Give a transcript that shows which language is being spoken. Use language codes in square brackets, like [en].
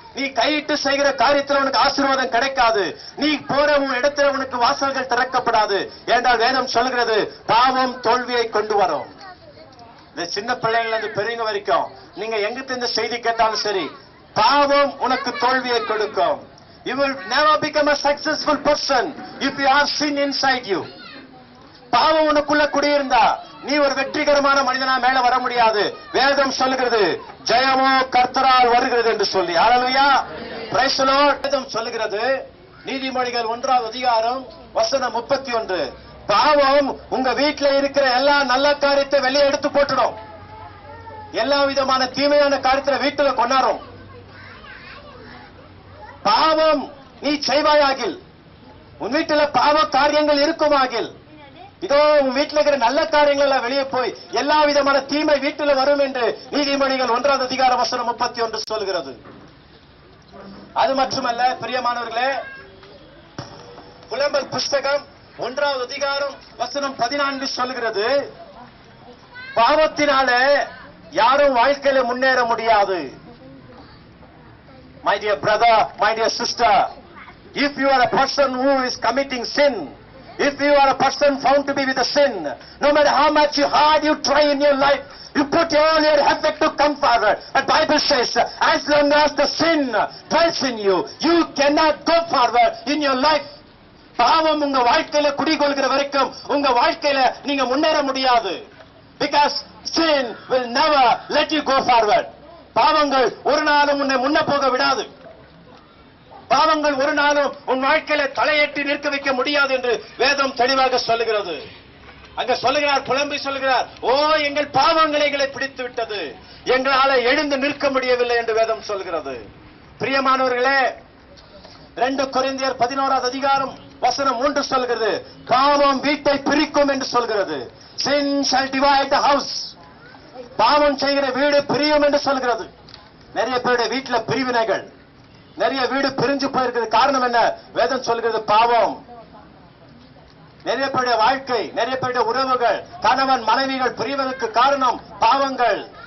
[ta] நீ கையிட்டு செய்கிற காரியத்தில் உனக்கு ஆசீர்வாதம் கிடைக்காது. நீ போற உன் இடத்துல உனக்கு வாசல்கள் திறக்கப்படாது. ஏனென்றால் வேதம் சொல்கிறது, பாவம் தோல்வியை கொண்டு வரும். இந்த சின்ன பிள்ளைங்கள இருந்து பெரியவங்க வரைக்கும் நீங்க எங்கிட்ட இந்த செய்தி கேட்டாலும் சரி, பாவம் உனக்கு தோல்வியை கொடுக்கும். [en] You will never become a successful person if you have sin inside you. [ta] பாவம் உனக்குள்ள குடியிருந்தா நீ ஒரு வெற்றிகரமான மனிதனா மேல வர முடியாது. வேதம் சொல்லுகிறது, ஜெயமோ கர்த்தரால் வருகிறது என்று சொல்லி. ஹல்லேலூயா, [en] Praise the lord. [ta] வேதம் சொல்லுகிறது, நீதிமொழிகள் 1வது அதிகாரம் வசனம் 31, பாவம் உங்க வீட்டுல இருக்கிற எல்லா நல்ல காரியத்தை வெளியே எடுத்து போட்டுடும். எல்லா விதமான தீமையான காரியத்தை வீட்டுல கொண்டாடும். பாவம் நீ செய்வாயாகில், உன் வீட்டுல பாவ காரியங்கள் இருக்குமாகில், இதோ உன் வீட்டில் இருக்கிற நல்ல காரியங்கள் எல்லாம் வெளியே போய் எல்லா விதமான தீமை வீட்டுல வரும் என்று நீதிமொழிகள் 1வது அதிகாரம் வசனம் 31 சொல்கிறது. அது மட்டுமல்ல பிரியமானவர்களே, புலம்பல் புஸ்தகம் 1வது அதிகாரம் வசனம் 14 சொல்கிறது, பாவத்தினாலே யாரும் வாழ்க்கையில முன்னேற முடியாது. [en] My dear brother, my dear sister, if you are a person who is committing sin, if you are a person found to be with a sin, no matter how much hard you try in your life, you put all your effort to come forward. The Bible says, as long as the sin dwells in you, you cannot go forward in your life. [ta] பாவம் உங்க வாழ்க்கையில குடிகொள்கிற வரைக்கும் உங்க வாழ்க்கையில நீங்க முன்னேற முடியாது. [en] Because sin will never let you go forward. [ta] பாவங்கள் ஒரு நாளும் உன்னை முன்ன போக விடாது. பாவங்கள் ஒரு நாளும் உன் வாழ்க்கையில தலையேற்றி நிற்க வைக்க முடியாது என்று வேதம் தெளிவாக சொல்லுகிறது. அங்க சொல்லுகிறார், புலம்பி சொல்லுகிறார், ஓ எங்கள் பாவங்களை எங்களை பிடித்து விட்டது, எங்களால எழுந்து நிற்க முடியவில்லை என்று வேதம் சொல்கிறது. பிரியமானவர்களே, 2 கொரிந்தியர் 11வது அதிகாரம் வசனம் 3 சொல்கிறது, பாவம் வீட்டை பிரிக்கும் என்று சொல்கிறது. [en] Sin shall divide the house. [ta] பாவம் செய்கிற வீடு பிரியும் என்று சொல்கிறது. நிறைய பேருடைய வீட்டுல பிரிவினைகள், நிறைய வீடு பிரிஞ்சு போயிருக்கிறது. காரணம் என்ன? வேதம் சொல்கிறது, பாவம். நிறைய பேருடைய வாழ்க்கை, நிறைய பேருடைய உறவுகள், கணவன் மனைவிகள் பிரிவதற்கு காரணம் பாவங்கள்.